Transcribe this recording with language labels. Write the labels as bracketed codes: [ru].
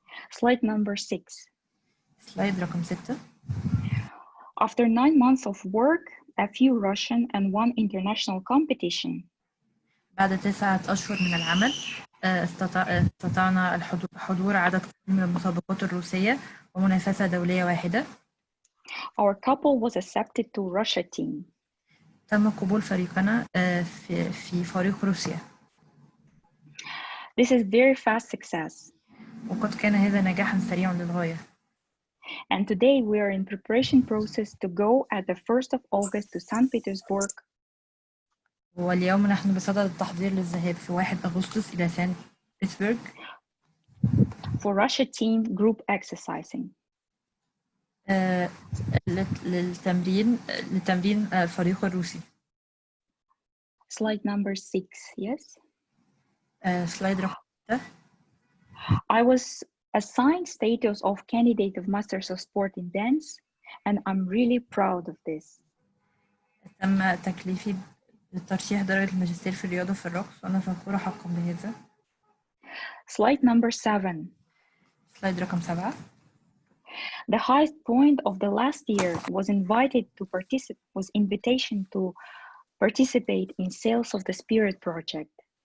[en] Slide number 6. [ar] سلايد رقم 6. [en] After 9 months of work, a few Russian and one international competition. [ar] بعد 9 أشهر من العمل استطعنا حضور عدد من المسابقات الروسية ومنافسة دولية واحدة. [en] Our couple was accepted to Russia team. [ar] تم قبول فريقنا في فريق روسيا. [en] This is very fast success. [ar] وقد كان هذا نجاحا سريعا للغاية. [en] And today we are in preparation process to go at the 1st of August to St. Petersburg. [ar] واليوم نحن بصدد التحضير للذهاب في 1 أغسطس إلى سان بيتسبرغ [en] for Russia team group exercising. [ar] لتمرين الفريق الروسي. [en] Slide number 6, yes? [ar] سلايد رقم 6. [en] I was assigned status of candidate of Masters of Sport in Dance, and I'm really proud of this. [ar] تم تكليفي بترشيح درجة الماجستير في الرياضة في الرقص وأنا فخورة حقا بهذا. [en] Slide number 7. [ar] سلايد رقم 7. [en] The highest point of the last year was invitation to participate in Sales of the Spirit project.